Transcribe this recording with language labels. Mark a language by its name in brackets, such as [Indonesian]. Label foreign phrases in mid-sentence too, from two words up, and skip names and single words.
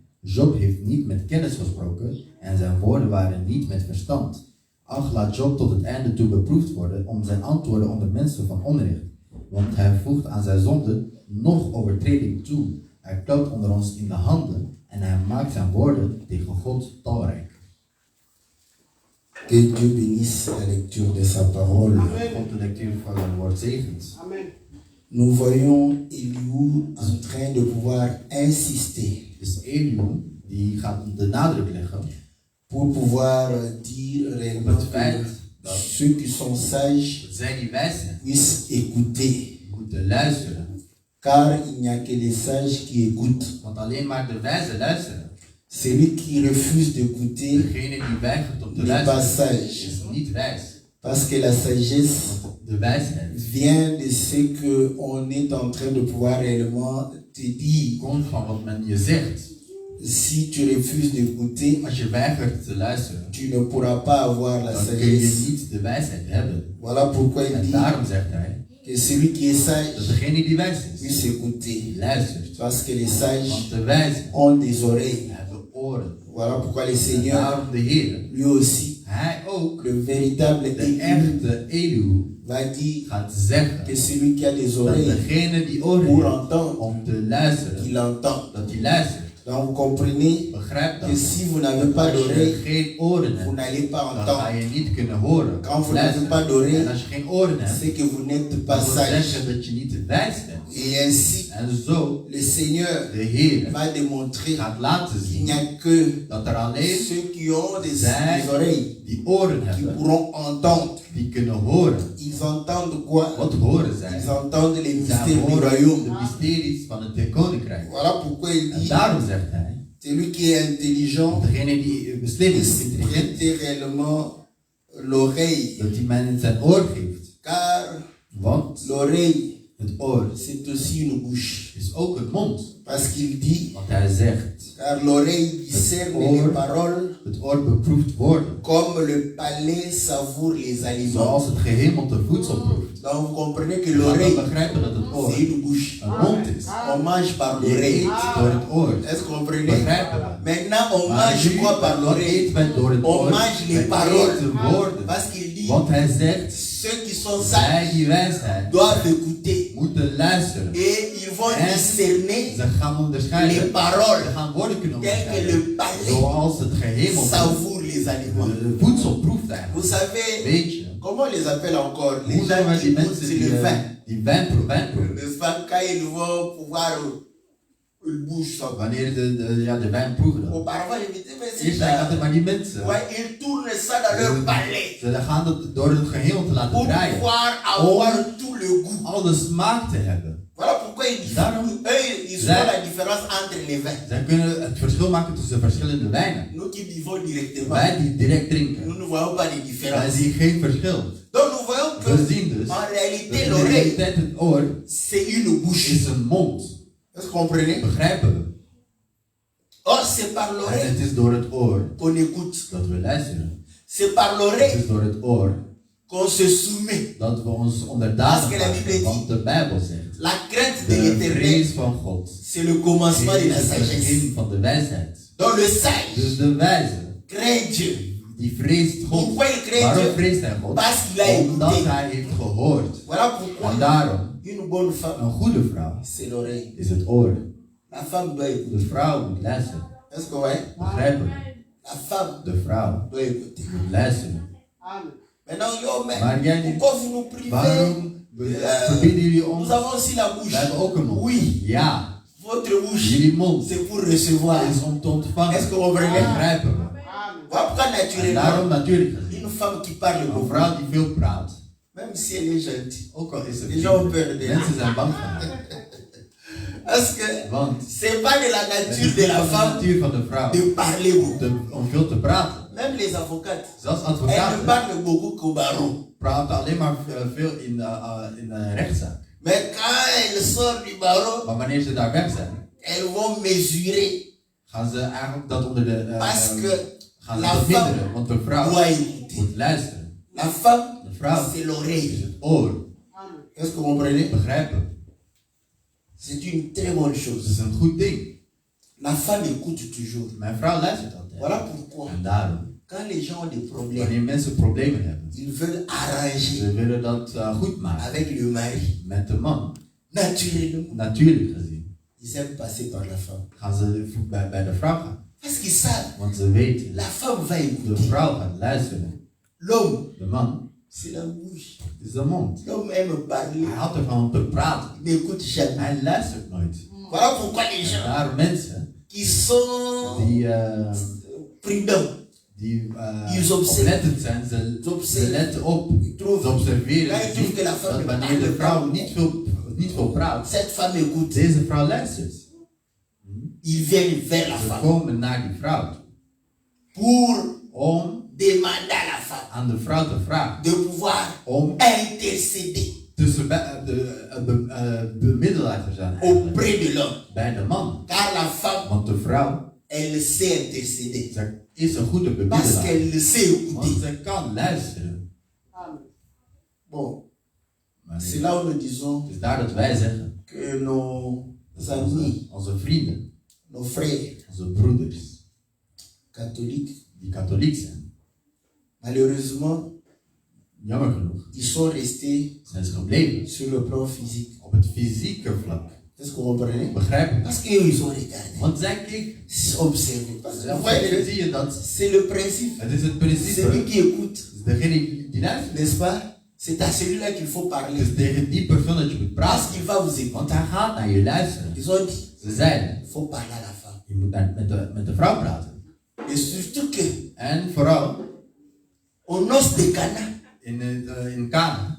[Dutch] Job heeft niet met kennis gesproken, en zijn woorden waren niet met verstand. Ach, laat Job tot het einde toe beproefd worden, om zijn antwoorden onder mensen van onrecht. Want hij voegt aan zijn zonde nog overtreding toe. Hij klopt onder ons in de handen, en hij maakt zijn woorden tegen God talrijk. [French] Que Dieu bénisse la lecture de sa parole. [Dutch] God de lectuur van zijn woord zegent. Amen. [French] Nous voyons Eliou en train de pouvoir insister [Dutch] Dus Eliou, die gaat de nadruk leggen [French] pour pouvoir dire [Dutch] op [French] réellement [Dutch] het feit [French] que [Dutch] dat [French] ceux qui sont sages [Dutch] zij die wijs zijn, [French] puissent écouter. [Dutch] moeten luisteren. [French] Car il n'y a que les sages qui écoutent. [Dutch] Want alleen maar de wijzen luisteren. [French] Celui qui refuse d'écouter [Dutch] Degene die weigert om te [French] n'est pas [Dutch] luisteren, [French] sage. [Dutch] is niet wijs. [French] Parce que la sagesse [Dutch] Want de wijsheid [French] vient de ce qu'on est en train de pouvoir réellement te dire. [Dutch] komt van wat men je zegt. [French] Si tu refuses d'écouter, [Dutch] Als je weigert te luisteren, [French] tu ne pourras pas avoir la [Dutch] dan kun je [French] sagesse. [Dutch] niet de wijsheid hebben. [French] Voilà pourquoi il [Dutch] En [French] dit [Dutch] daarom zegt hij [French] que celui qui est [Dutch] dat [French] sage [Dutch] degene die wijs is, [French] puisse écouter. [Dutch] die luistert. [French] Parce que les sages [Dutch] Want de wijzen [French] ont des oreilles. [Dutch] hebben oren. [French] Voilà pourquoi le [Dutch] En [French] Seigneur, [Dutch] daarom de Heer, [French] lui aussi, [Dutch] hij ook, [French] le véritable [Dutch] de [French] Élu, [Dutch] echte Eliou, [French] va dire [Dutch] gaat zeggen [French] que celui qui a des [Dutch] dat [French] oreilles [Dutch] degene die [French] pour [Dutch] oren heeft [French] entendre, [Dutch] om te luisteren, [French] qu'il entend. [Dutch] dat hij luistert. [French] Donc vous comprenez [Dutch] Begrijp [French] que [Dutch] dat. [French] si vous n'avez pas [Dutch] Als je [French] d'oreilles, [Dutch] geen oren [French] vous [Dutch] hebt, [French] n'allez pas [Dutch] dan ga [French] entendre. [Dutch] je niet kunnen horen. [French] Quand vous n'avez pas [Dutch] Luisteren. [French] d'oreilles, [Dutch] En als je geen oren hebt, [French] c'est que vous n'êtes [Dutch] dan [French] pas [Dutch] wil [French] sage. [Dutch] zeggen dat je niet wijs bent. [French] Et ainsi, [Dutch] En zo, [French] le Seigneur [Dutch] de Heer [French] va démontrer [Dutch] gaat laten [French] qu'il [Dutch] zien [French] n'y a que [Dutch] dat er alleen [French] ceux qui ont des [Dutch] zij [French] oreilles [Dutch] die oren [French] qui [Dutch] hebben, [French] pourront entendre. [Dutch] die kunnen horen. [French] Ils entendent quoi? [Dutch] Wat horen zij? [French] Ils entendent les [Dutch] Zij [French] mystères du [Dutch] horen [French] royaume. [Dutch] de mysteries van het koninkrijk. [French] Voilà pourquoi il [Dutch] En [French] dit, [Dutch] daarom zegt hij, [French] celui qui est intelligent, [Dutch] degene die slim is, [French] puisse [Dutch] intelligent, [French] prêter réellement l'oreille. [Dutch] dat hij mij in zijn oor geeft. [French] Car [Dutch] Want [French] l'oreille, [Dutch] het oor [French] c'est aussi une bouche. [Dutch] is ook een mond. [French] Parce qu'il dit, [Dutch] Want hij zegt, [French] car l'oreille discerne les paroles [Dutch] het oor beproeft woorden, [French] comme le palais savoure les aliments. [Dutch] zoals het gehemelte voedsel proeft. [French] Donc vous comprenez que [Dutch] Je gaat dan [French] l'oreille, [Dutch] begrijpen dat het oor [French] c'est une bouche. [Dutch] een mond is. [French] On mange par [Dutch] Je [French] l'oreille. [Dutch] eet door het oor. [French] Est-ce que vous comprenez? [Dutch] Begrijpen we? [French] Maintenant, on [Dutch] Maar [French] mange [Dutch] nu, [French] quoi par [Dutch] wat [French] l'oreille? [Dutch] eet men door het [French] On [Dutch] oor? [French] mange les [Dutch] Wij [French] paroles. [Dutch] eten woorden. [French] Parce qu'il dit, [Dutch] Want hij zegt, [French] ceux qui sont [Dutch] zij [French] sages [Dutch] die wijs zijn, [French] doivent écouter. [Dutch] moeten luisteren. [French] Et ils vont [Dutch] En [French] discerner [Dutch] ze gaan [French] les [Dutch] onderscheiden. Ze [French] paroles [Dutch] gaan woorden kunnen [French] telles que [Dutch] onderscheiden. [French] le palais [Dutch] Zoals het gehemelte [French] savoure les aliments. [Dutch] de voedsel proeft eigenlijk. [French] Vous savez, [Dutch] Weet je, [French] comment on les appelle encore? Les [Dutch] hoe zijn [French] gens [Dutch] we [French] qui [Dutch] die [French] goûtent [Dutch] mensen [French] c'est le vin. [Dutch] die wijn proeven? [French] N'est-ce pas? Quand ils vont pouvoir, ils bougent ça. [Dutch] Wanneer de wijn proeven dan. [French] Auparavant, ils disaient, mais c'est [Dutch] Eerst zijn altijd [French] ça. [Dutch] maar die mensen. [French] Ouais, ils tournent ça dans leur palais [Dutch] Ze gaan het door het geheel te laten [French] pour [Dutch] draaien. [French] pouvoir avoir tout le goût. [Dutch] Alle smaak te hebben. [French] Voilà pourquoi [Dutch] Daarom- [French] ils [Dutch] Zij- [French] font la différence entre les vins. [Dutch] Zij kunnen het verschil maken tussen verschillende wijnen. [French] Nous qui vivons directement, [Dutch] Wij die direct drinken, [French] nous ne voyons pas de [Dutch] wij [French] différence. [Dutch] zien geen verschil. [French] Donc nous voyons [Dutch] We [French] que [Dutch] zien dus [French] en [Dutch] dat [French] réalité [Dutch] in de [French] l'oreille, [Dutch] realiteit het oor [French] c'est une bouche. [Dutch] is een mond. [French] Est-ce que vous comprenez? [Dutch] Begrijpen we? [French] Or, c'est par [Dutch] En [French] l'oreille [Dutch] het is door het oor [French] qu'on écoute. [Dutch] dat we luisteren. [French] C'est par [Dutch] Het [French] l'oreille [Dutch] is door het oor [French] qu'on se soumet. [Dutch] dat we ons onderdanig [French] Parce que la Bible [Dutch] maken. [French] dit- [Dutch] Want de Bijbel zegt, [French] La crainte de [Dutch] de [French] l'éternel, [Dutch] vrees van God [French] c'est le commencement de [Dutch] is [French] la [Dutch] het [French] sagesse. [Dutch] begin van de wijsheid. [French] Donc le sage [Dutch] Dus de wijze, [French] craint Dieu. [Dutch] die vreest God. [French] Pourquoi il craint [Dutch] Waarom [French] Dieu? [Dutch] vreest hij God? [French] Parce qu'il a [Dutch] Omdat [French] écouté. [Dutch] hij heeft gehoord. [French] Voilà pourquoi [Dutch] En daarom, [French] une bonne femme, [Dutch] een goede vrouw [French] c'est l'oreille. [Dutch] is het oor. [French] La femme doit écouter. [Dutch] De vrouw moet luisteren. [French] Est-ce que vous voyez? [Dutch] Begrijpen? [French] La femme [Dutch] De vrouw [French] doit écouter. [Dutch] moet luisteren. Amen. [French] Maintenant, yo, mais [Dutch] Maar jij niet. [French] pourquoi vous nous privez? [Dutch] Waarom verbieden jullie ons? [French] Nous avons aussi la bouche. [Dutch] We hebben ook een mond. [French] Oui, [Dutch] Ja, [French] votre bouche, [Dutch] jullie mond [French] c'est pour recevoir. [Dutch] is om te ontvangen. [French] Est-ce que vous comprenez? [Dutch] Begrijpen we? Amen. [French] Voilà pourquoi [Dutch] En [French] naturellement, [Dutch] daarom natuurlijk gezien. [French] une femme qui parle [Dutch] Een [French] beaucoup, [Dutch] vrouw die veel praat, [French] Même si elle est gentille. [Dutch] Ook al is ze [French] Les gens ont peur [Dutch] vriendelijk. [French] d'elle. [Dutch] Mensen zijn bang van haar. [French] Parce que [Dutch] Want [French] c'est pas de la [Dutch] het [French] nature [Dutch] is [French] de [Dutch] niet [French] la [Dutch] van de [French] femme [Dutch] natuur van de vrouw [French] de parler beaucoup. [Dutch] om veel te praten. [French] Même les avocates. [Dutch] Zelfs [French] Elles ne [Dutch] advocaten [French] parlent beaucoup qu'au barreau. [Dutch] praten alleen maar veel in de rechtszaak. [French] Mais quand elles sortent du barreau, [Dutch] Maar wanneer ze daar weg zijn, [French] elles vont mesurer. [Dutch] gaan ze eigenlijk dat onder de [French] Parce que [Dutch] gaan ze [French] la [Dutch] dat [French] femme [Dutch] minderen. Want de vrouw [French] doit écouter. [Dutch] moet luisteren. [French] La femme, [Dutch] De vrouw [French] c'est [Dutch] is [French] l'oreille. [Dutch] het oor. [French] Est-ce que vous comprenez? [Dutch] Begrijpen. [French] C'est une très bonne [Dutch] Dat [French] chose. [Dutch] is een goed ding. [French] La femme écoute toujours. [Dutch] Mijn vrouw luistert altijd. [French] Voilà pourquoi, [Dutch] En daarom, [French] quand les gens ont des problèmes, [Dutch] wanneer mensen problemen hebben, [French] ils veulent arranger [Dutch] ze willen dat goed maken [French] avec le mari. [Dutch] met de man. [French] Naturellement, [Dutch] Natuurlijk gezien [French] ils aiment passer par la femme. [Dutch] gaan ze bij de vrouw gaan. [French] Parce qu'ils savent, [Dutch] Want ze weten, [French] la femme va [Dutch] de [French] écouter. [Dutch] vrouw gaat luisteren. [French] L'homme, [Dutch] De man [French] c'est la bouche. [Dutch] is de mond. [French] L'homme aime parler, [Dutch] Hij houdt ervan om te praten. [French] il n'écoute jamais. [Dutch] Hij luistert nooit. [French] Voilà pourquoi les [Dutch] En [French] gens [Dutch] daar mensen [French] qui sont prudents, [Dutch] die [French] Ils observent. [Dutch] oplettend zijn, ze [French] observent. [Dutch] letten op. [French] ils trouvent, [Dutch] Ze observeren [French] Là, ils trouvent que la femme [Dutch] dat [French] ne [Dutch] wanneer de [French] parle [Dutch] vrouw [French] pas. [Dutch] niet veel praat, [French] cette femme écoute, [Dutch] deze vrouw luistert. [French] ils viennent vers la [Dutch] Ze [French] femme [Dutch] komen naar die vrouw toe [French] pour [Dutch] om [French] demander à la femme [Dutch] aan de vrouw te vragen [French] de pouvoir [Dutch] om [French] intercéder [Dutch] tussen de bemiddelaar te zijn eigenlijk, [French] auprès de l'homme. [Dutch] bij de man. [French] Car la femme, [Dutch] Want de vrouw, [French] elle sait intercéder. [Dutch] zij is een goede [French] Parce [Dutch] bemiddelaar. [French] qu'elle sait [Dutch] Want [French] écouter. [Dutch] zij kan luisteren. [French] Bon, [Dutch] Maar [French] c'est là où nous disons [Dutch] het is daar dat wij zeggen, [French] que nos amis, [Dutch] onze vrienden, [French] nos frères [Dutch] onze broeders, [French] catholiques, [Dutch] die katholiek zijn, [French] malheureusement, [Dutch] jammer genoeg, [French] ils sont restés [Dutch] zijn ze gebleven [French] sur le plan physique. [Dutch] op het fysieke vlak. [French] Est-ce que vous comprenez? [Dutch] Begrijp je? [French] Parce qu'ils ont regardé, [Dutch] Want zij keken. [French] observé. Parce que [Dutch] Dan [French] vous voyez, [Dutch] zie je dat [French] c'est le principe. [Dutch] het is het [French] Celui [Dutch] principe. [French] qui écoute, [Dutch] Degene die luistert, [French] n'est-ce pas? C'est à celui-là qu'il faut [Dutch] het [French] parler. [Dutch] is tegen die persoon dat je moet [French] Parce [Dutch] praten. [French] qu'il va vous écouter. [Dutch] Want hij gaat naar je luisteren. [French] Ils ont dit, [Dutch] Ze zeiden, [French] il faut parler à la femme. [Dutch] je moet met de vrouw praten. [French] Et surtout que, [Dutch] En vooral [French] au noces de Cana, [Dutch] in Kana,